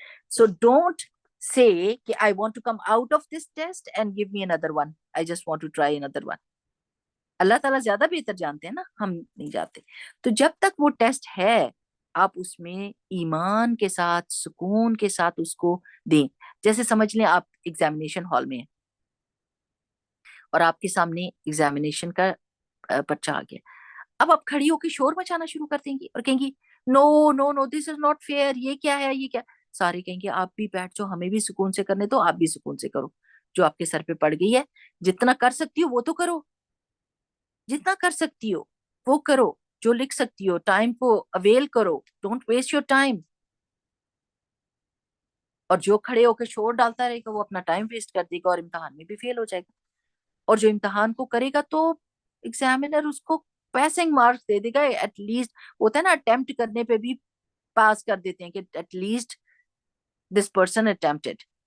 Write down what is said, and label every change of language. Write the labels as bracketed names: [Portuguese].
[English] So don't say کہ I want to come out of this test and give me another one, I just want to try another one. [Urdu] اللہ تعالیٰ زیادہ بہتر جانتے ہیں نا، ہم نہیں جانتے. تو جب تک وہ ٹیسٹ ہے آپ اس میں ایمان کے ساتھ، سکون کے ساتھ اس کو دیں. جیسے سمجھ لیں آپ ایگزامینیشن ہال میں ہیں اور آپ کے سامنے ایگزامینیشن کا پرچہ آ گیا. اب آپ کھڑی ہو کے شور مچانا شروع کر دیں گی اور کہیں گی [English] no no no this is not fair, [Urdu] یہ کیا ہے، یہ کیا. سارے کہیں گے آپ بھی بیٹھ جاؤ، ہمیں بھی سکون سے کرنے دو، آپ بھی سکون سے کرو. جو آپ کے سر پہ پڑ گئی ہے، جتنا کر سکتی ہو وہ تو کرو، جتنا کر سکتی ہو وہ کرو، جو لکھ سکتی ہو ٹائم کو اویل کرو، [English] Don't waste your time. [Urdu] اور جو کھڑے ہو کے شور ڈالتا رہے گا وہ اپنا ٹائم ویسٹ کر دے گا اور امتحان میں بھی فیل ہو جائے گا. اور جو امتحان کو کرے گا تو ایگزامینر اس کو passing marks they they God. At least ہوتا ہے نا اٹیمپٹ کرنے پہ بھی پاس کر دیتے ہیں کہ [English] At least دس person attempted.